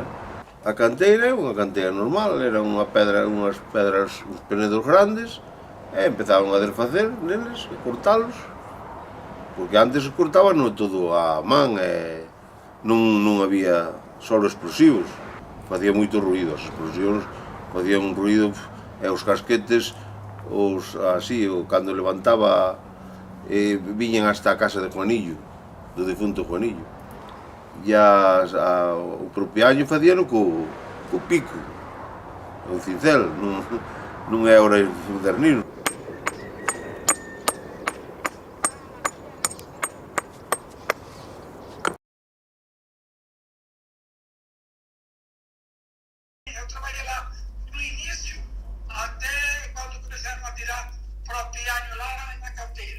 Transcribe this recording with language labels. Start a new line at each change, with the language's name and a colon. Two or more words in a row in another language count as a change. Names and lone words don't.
Galician: A canteira é unha canteira normal, era unhas pedras, uns penedos grandes, e empezaron a desfacer neles, e cortalos, porque antes se cortaban todo a man, e non había solo explosivos, facía moito ruido, as explosións facían un ruido, e os casquetes, cando levantaba, viñan hasta a casa de Juanillo, do difunto Juanillo. E o propiaño facíano co pico, o cincel, non é hora de modernino.
Portuguese: Eu trabalhei lá no início, até quando começaram a tirar propiaño lá na canteira.